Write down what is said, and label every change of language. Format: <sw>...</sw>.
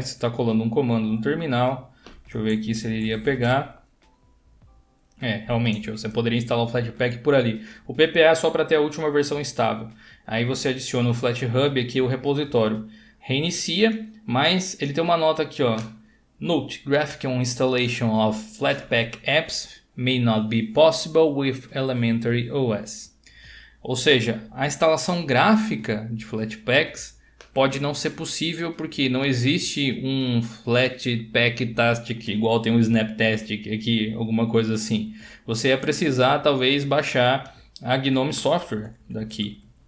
<pt>Você está colando um comando no terminal. Deixa eu ver aqui se ele iria pegar. Realmente, você poderia instalar o Flatpak por ali. O PPA é só para ter a última versão estável. Aí você adiciona o FlatHub aqui, o repositório. Reinicia, mas ele tem uma nota aqui, ó.</pt> <en>Note, graphical installation of Flatpak apps may not be possible with Elementary OS.</en> <pt>Ou seja, a instalação gráfica de Flatpaks pode não ser possível porque não existe um Flatpak Tastic igual tem o Snaptastic aqui, alguma coisa assim. Você ia precisar talvez baixar a Gnome Software daqui.</pt>